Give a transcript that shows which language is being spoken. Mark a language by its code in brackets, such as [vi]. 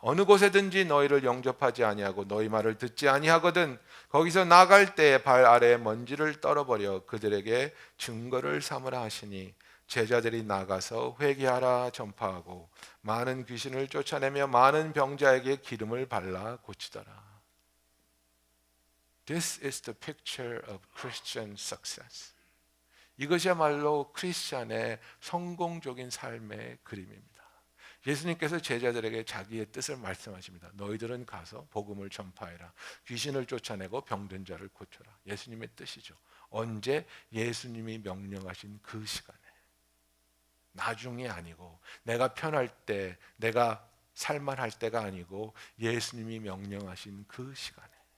[ko] 어느 곳에든지 너희를 영접하지 아니하고 너희 말을 듣지 아니하거든 거기서 나갈 때 발 아래에 먼지를 떨어버려 그들에게 증거를 삼으라 하시니 제자들이 나가서 회개하라 전파하고 많은 귀신을 쫓아내며 많은 병자에게 기름을 발라 고치더라. [en] This is the picture of Christian success. [ko] 이것이야말로 크리스찬의 성공적인 삶의 그림입니다. 예수님께서 제자들에게 자기의 뜻을 말씀하십니다. 너희들은 가서 복음을 전파해라. 귀신을 쫓아내고 병든 자를 고쳐라. 예수님의 뜻이죠. 언제? 예수님이 명령하신 그 시간에. 나중이 아니고 내가 편할 때, 내가 살만할 때가 아니고 예수님이 명령하신 그 시간에.